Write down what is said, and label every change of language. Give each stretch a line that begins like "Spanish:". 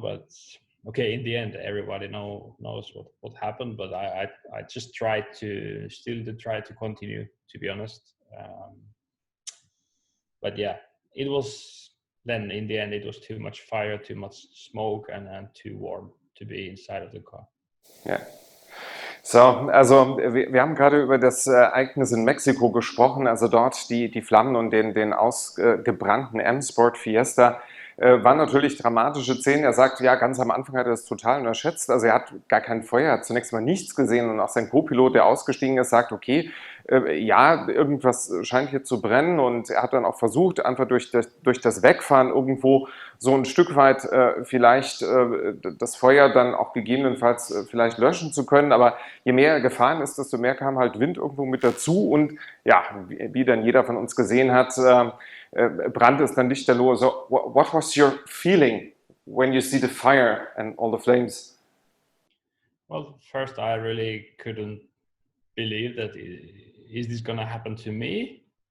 English: But okay, in the end, everybody knows what happened. But I just tried to continue, to be honest. But yeah, it was then in the end, it was too much fire, too much smoke, and too warm to be inside of the car.
German: Ja. So, also wir haben gerade über das Ereignis in Mexiko gesprochen, also dort die Flammen und den ausgebrannten M Sport Fiesta. Waren natürlich dramatische Szenen. Er sagt, ja, ganz am Anfang hat er das total unterschätzt. Also er hat gar kein Feuer, hat zunächst mal nichts gesehen und auch sein Co-Pilot, der ausgestiegen ist, sagt, okay, ja, irgendwas scheint hier zu brennen, und er hat dann auch versucht, einfach durch das Wegfahren irgendwo so ein Stück weit vielleicht das Feuer dann auch gegebenenfalls vielleicht löschen zu können. Aber je mehr er gefahren ist, desto mehr kam halt Wind irgendwo mit dazu, und ja, wie dann jeder von uns gesehen hat, brannte es dann lichterloh.
English: So, what was your feeling when you see the fire and all the flames? Well, first I really couldn't believe that is this gonna happen to me?